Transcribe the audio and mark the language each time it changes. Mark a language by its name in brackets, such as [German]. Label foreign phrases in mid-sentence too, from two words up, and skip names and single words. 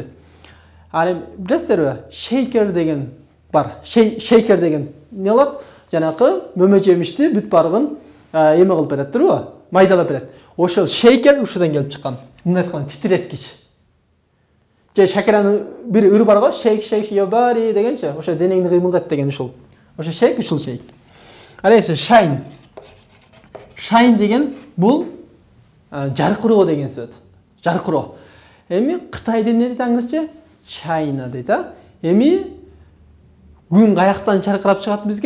[Kyrgyz] Ал эми билесиздерби? Shaker деген бар. Shaker деген эмне болот? Жанакы мөмө жемишти бүт барыгын эме кылып берет, турбу? Майдалап берет. Ошол shaker ушудан келип чыккан. Мындай айтканда титиреткич. Же шакиранын бир үрү бар го, [English] shake shake your body [Kyrgyz] дегенчи, ошо денеңди кыймылдат деген ушул. Ошо shake, ушул shake. Ал эми shine. Shine деген бул жаркыроо деген сөз. Жаркыроо. Эми Кытай деп эмне дейт англисче? China дейт, а? Эми күн каяктан жаркырап чыгат бизге?